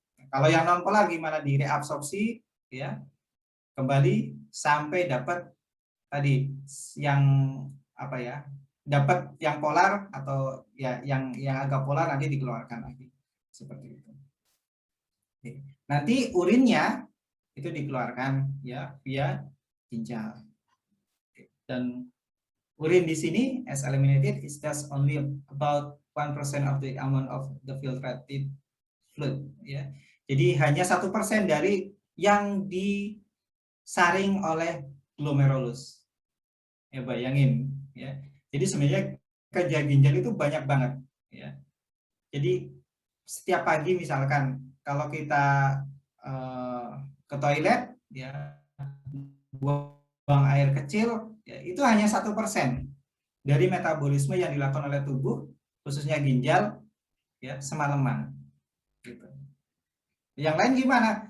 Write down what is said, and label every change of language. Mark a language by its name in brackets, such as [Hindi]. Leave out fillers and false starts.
[Indonesian] Kalau yang non polar gimana, direabsorpsi, ya, kembali sampai dapat tadi yang apa ya, dapat yang polar atau ya yang agak polar nanti dikeluarkan lagi seperti itu. Oke. Nanti urinnya itu dikeluarkan ya via ginjal. Oke. Dan urin di sini [English] as eliminated is just only about 1% of the amount of the filtrated fluid, ya. [Indonesian] Jadi hanya 1% dari yang disaring oleh glomerulus. Ya, bayangin, ya. Jadi sebenarnya kerja ginjal itu banyak banget, ya. Jadi setiap pagi misalkan kalau kita ke toilet, ya, buang air kecil, ya, itu hanya 1% dari metabolisme yang dilakukan oleh tubuh, khususnya ginjal, ya, semalaman. Gitu. Yang lain gimana?